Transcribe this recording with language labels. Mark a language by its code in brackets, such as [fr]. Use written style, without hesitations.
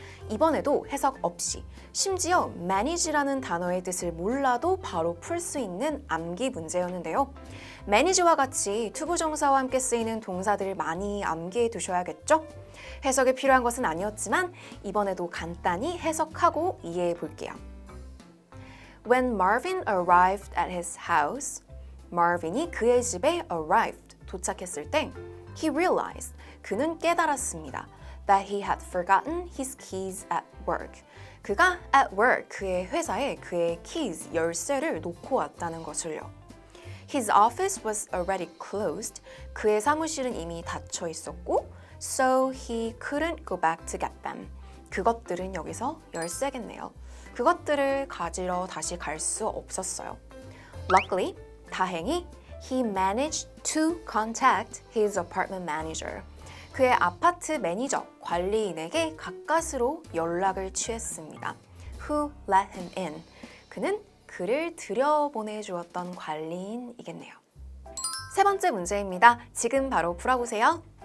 [ko] 이번에도 해석 없이 심지어 manage라는 단어의 뜻을 몰라도 바로 풀 수 있는 암기 문제였는데요. manage와 같이 투부정사와 함께 쓰이는 동사들을 많이 암기해 두셔야겠죠? 해석이 필요한 것은 아니었지만 이번에도 간단히 해석하고 이해해 볼게요. [en] When Marvin arrived at his house, [ko] Marvin이 그의 집에 [en] arrived, [ko] 도착했을 때 [en] he realized, [ko] 그는 깨달았습니다. [en] That he had forgotten his keys at work. [ko] 그가 at work, 그의 회사에 그의 keys, 열쇠를 놓고 왔다는 것을요. [en] His office was already closed. [ko] 그의 사무실은 이미 닫혀 있었고, [en] so he couldn't go back to get them. [ko] 그것들은 여기서 열쇠겠네요. 그것들을 가지러 다시 갈 수 없었어요. [en] Luckily, 다행히 he managed to contact his apartment manager. [ko] 그의 아파트 매니저, 관리인에게 가까스로 연락을 취했습니다. [en] Who let him in? [ko] 그는 그를 들여보내주었던 관리인이겠네요. 세 번째 문제입니다. 지금 바로 풀어보세요.